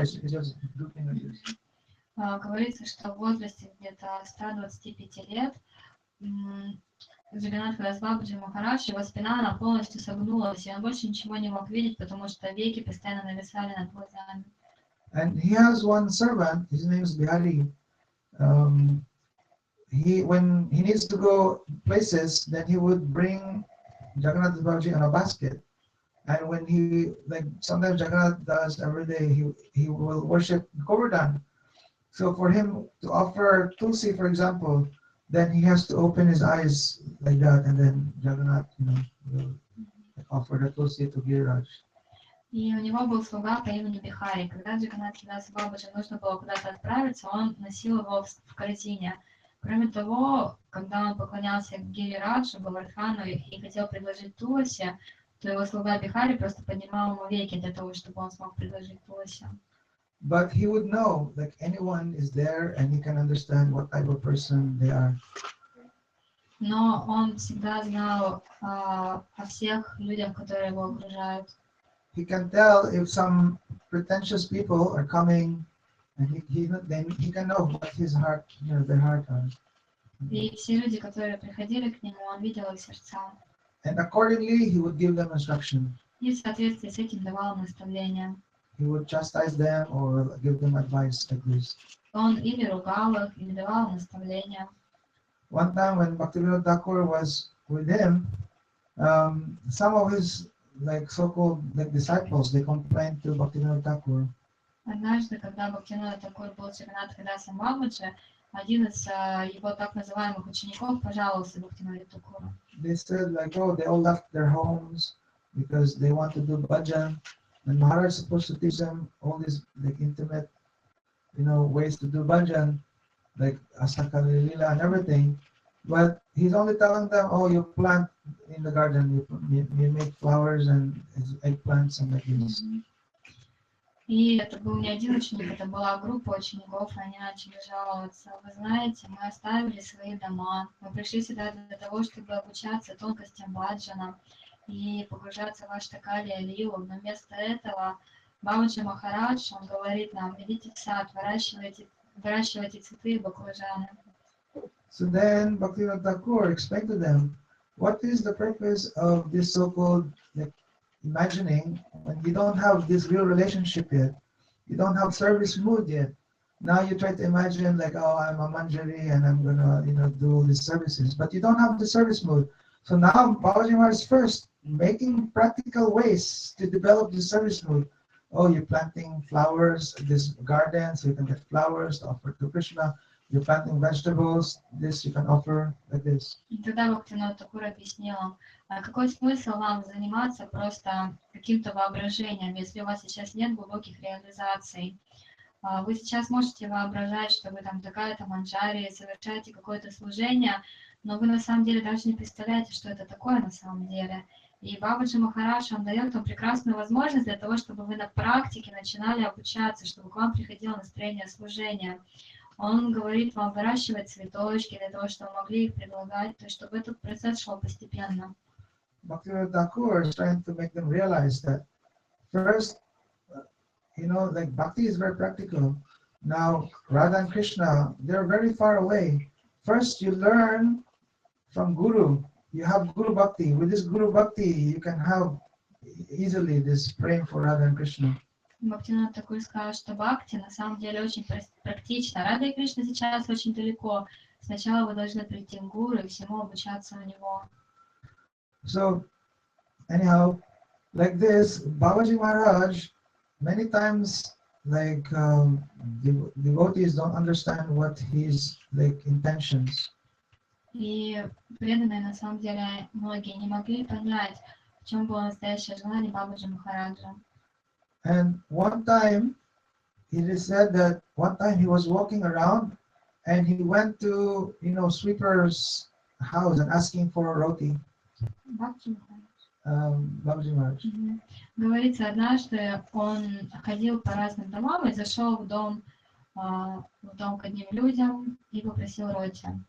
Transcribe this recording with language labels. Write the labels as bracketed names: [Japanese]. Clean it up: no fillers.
[English] It's just drooping like this. [Russian] Говорится, что в возрасте где-то 125 лет Джаганнатха Дас Бабаджи Махарадж, его спина она полностью согнулась, и он больше ничего не мог видеть, потому что веки постоянно нависали над глазами. [English] And he has one servant, his name is Bihari. When he needs to go places, then he would bring Jagannath Das Babaji on a basket. And when he, like sometimes Jagannath does every day, he will worship Govardhan. So for him to offer Tulsi, for example, then he has to open his eyes like that, and then Jagannath, will offer the Tulsi to Giriraj. [Russian] И у него был слуга по имени Бихари. Когда Джаганнатхи Дасу Бабаджи нужно было куда-то отправиться, он носил его в корзине. Кроме того, когда он поклонялся Гирираджу, Говардхану и хотел предложить Туласи, то его слуга Бихари просто поднимал ему веки для того, чтобы он смог предложить Туласи. [English] But he would know, like anyone is there, and he can understand what type of person they are. [Russian] Но он всегда знал о всех людях, которые его окружают. [English] He can tell if some pretentious people are coming, and he can know what his heart, their heart are. [Russian] И все люди, которые приходили к нему, он видел их сердца. [English] And accordingly, he would give them instruction. [Russian] И в соответствии с этим давал наставления. [English] He would chastise them or give them advice like this. [Russian] Он или ругал их, или давал наставления. [English] One time when Bhaktivinoda Thakur was with him, some of his so-called disciples, they complained to Bhaktivinoda Thakur. [Russian] Однажды, когда Бхактивинода Такур был с Джаганнатхой Дасом Бабаджи, один из его так называемых учеников пожаловался Бхактивиноде Такуру. [English] They said they all left their homes because they want to do bhajan, and Maharaj is supposed to teach them all these intimate, ways to do bhajan, like Asakali Lila and everything. But he's only telling them, you plant in the garden, you make flowers and eggplants and like this. [Russian] И это был не один ученик, это была группа учеников, и они начали жаловаться. Вы знаете, мы оставили свои дома, мы пришли сюда для того, чтобы обучаться тонкостям баджана и погружаться в Аштакали Лилу, но вместо этого Бабаджи Махарадж, он говорит нам, идите в сад, выращивайте цветы и баклажаны. [English] So then Bhaktivinoda Thakur explained to them, what is the purpose of this so-called imagining when you don't have this real relationship yet, you don't have service mood yet. Now you try to imagine like, oh, I'm a manjari and I'm gonna, do all these services, but you don't have the service mode. So now Babaji Maharaj is first making practical ways to develop the service mode. Oh, you're planting flowers, this garden, so you can get flowers to offer to Krishna. You're planting vegetables, this you can offer like this. [Russian] И тогда Бхактивиноды Тхакур объяснил им, а какой смысл вам заниматься просто каким-то воображением, если у вас сейчас нет глубоких реализаций. Вы сейчас можете воображать, что вы там такая-то манджари, совершаете какое-то служение, но вы на самом деле даже не представляете, что это такое на самом деле. И Бабаджи Махарадж, он дает вам прекрасную возможность для того, чтобы вы на практике начинали обучаться, чтобы к вам приходило настроение служения. Он говорит вам выращивать цветочки для того, чтобы вы могли их предлагать, то есть чтобы этот процесс шел постепенно. [English] Bhaktivinoda Thakur is trying to make them realize that first, like bhakti is very practical. Now, Radha and Krishna, they're very far away. First, you learn from Guru. You have Guru Bhakti. With this Guru Bhakti, you can have easily this praying for Radha and Krishna. [Russian] Бхактивинода Тхакур сказал, что бхакти на самом деле очень практично. Рада и Кришна сейчас очень далеко. Сначала вы должны прийти к гуру и всему обучаться у него. [English] So, anyhow, like this, Babaji Maharaj, many times, like devotees don't understand what his intentions. [Russian] И преданные на самом деле многие не могли понять, в чем было настоящее желание Бабаджи Махараджа. [English] And one time, it is said that one time he was walking around and he went to, sweeper's house and asking for a roti. Babaji Maharaj. [Russian] Говорится, однажды он ходил по разным домам и зашел в дом к одним людям и попросил роти.